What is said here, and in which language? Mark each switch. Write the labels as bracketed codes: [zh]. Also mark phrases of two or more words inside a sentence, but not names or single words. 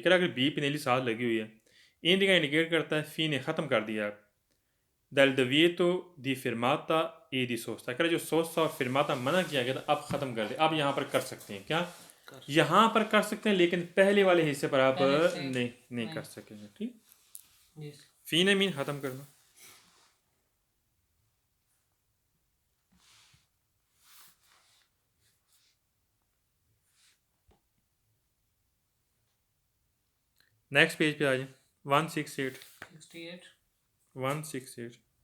[hi] अगर बी पनेली साथ लगी हुई है, इंडिका इंडिकेट करता है फी ने ख़त्म कर दिया [it] dal divieto di fermata e di sosta, [hi] अगर जो सोस्ता और फिरमाता मना किया गया था अब ख़त्म कर दिया। अब यहाँ पर कर सकते हैं क्या, यहाँ पर कर सकते हैं, लेकिन पहले वाले हिस्से पर आप नहीं कर सकेंगे। ठीक, फी ने मीन ख़त्म करना। [en] next page [hi] पे आ जाए, 168।